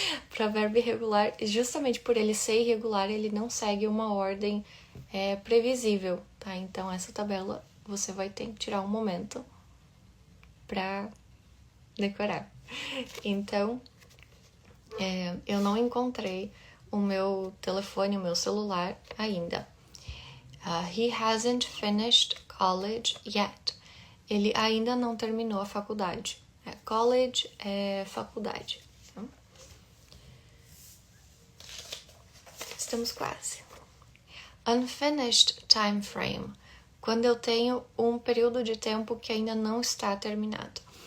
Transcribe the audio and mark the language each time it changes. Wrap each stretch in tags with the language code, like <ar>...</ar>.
<pt>Para verbo irregular, justamente por ele ser irregular, ele não segue uma ordem previsível, tá? Então, essa tabela você vai ter que tirar um momento para decorar. Então, eu não encontrei o meu telefone, o meu celular ainda.</pt> <en>He hasn't finished college yet.</en> <pt>Ele ainda não terminou a faculdade. College é faculdade. Estamos quase.</pt> <en>Unfinished time frame.</en> <pt>Quando eu tenho um período de tempo que ainda não está terminado.</pt>